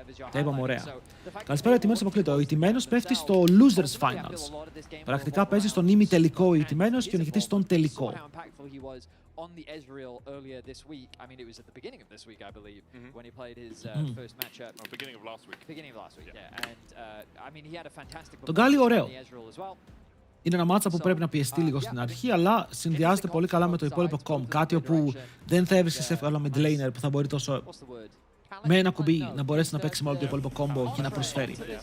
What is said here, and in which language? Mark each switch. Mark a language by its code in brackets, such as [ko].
[el] Τα είπαμε ωραία. Καλησπέρα, ο ηττημένος αποκλείται. Ο ηττημένος πέφτει στο Losers Finals. Πρακτικά παίζει στον ημιτελικό ο ηττημένος και ο νικητής στον τελικό. [en] on the Ezreal earlier this week. I mean, it was at the beginning of this week, I believe, when he played his first matchup. Beginning of last week. Beginning of last week, yeah. And I mean, he had a fantastic [el] Το Γκάλι [en] performance [el] ωραίο. [en] on the Ezreal as well. [el] Είναι ένα μάτσα που πρέπει να πιεστεί λίγο στην αρχή, αλλά συνδυάζεται πολύ καλά με το υπόλοιπο κομ. Κάτι όπου δεν θα έβρισκες εύκολα mid laner που θα μπορεί τόσο με ένα κουμπί να μπορέσει να παίξει με όλο το υπόλοιπο κόμπο και να προσφέρει.